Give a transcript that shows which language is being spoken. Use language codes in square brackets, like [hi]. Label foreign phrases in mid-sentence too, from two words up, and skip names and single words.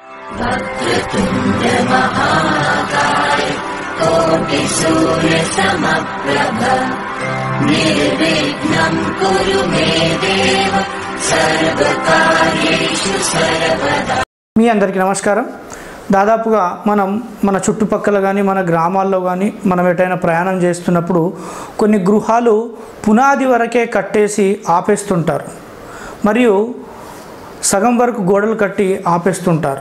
[sa] वक्रतुण्ड महाकाय कोटि सूर्य समप्रभ निर्विघ्नं कुरु मे देव सर्वकार्येषु सर्वदा। [te] మీ అందరికీ నమస్కారం. దాదాపుగా మన చుట్టుపక్కల కానీ మన గ్రామాల్లో కానీ మనం ఎటైనా ప్రయాణం చేస్తున్నప్పుడు కొన్ని గృహాలు పునాది వరకే కట్టేసి ఆపేస్తుంటారు, మరియు సగం వరకు గోడలు కట్టి ఆపేస్తుంటారు.